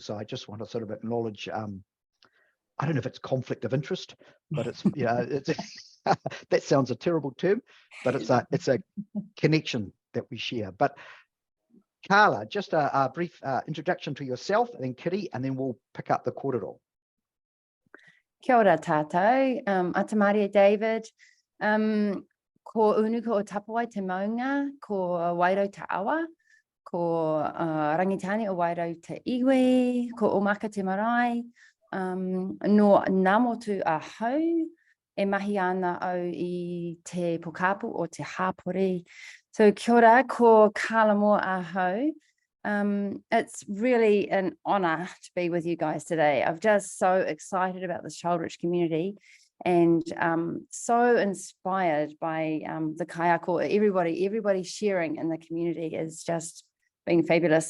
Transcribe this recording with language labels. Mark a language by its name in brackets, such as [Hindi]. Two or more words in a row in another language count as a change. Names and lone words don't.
[English] So I just want to sort of acknowledge, I don't know if it's conflict of interest, but it's, you know, it's, that sounds a terrible term, but it's a connection that we share. But Carla, just a brief introduction to yourself, and then Kiri, and then we'll pick up the kōrero. [Māori] Kia ora tātou, Tamariki David, ko unu ko o tapawai te maunga, ko wairau te awa, ko rangitani o wairau te iwi, ko omaka te marae, no namotu a hau, e mahi ana au I te pokapu o te hapori. So kia ora, ko Carla Moore a hau. [English] It's really an honor to be with you guys today. I'm just so excited about this child-rich community and so inspired by the kaiako. Everybody sharing in the community is just being fabulous.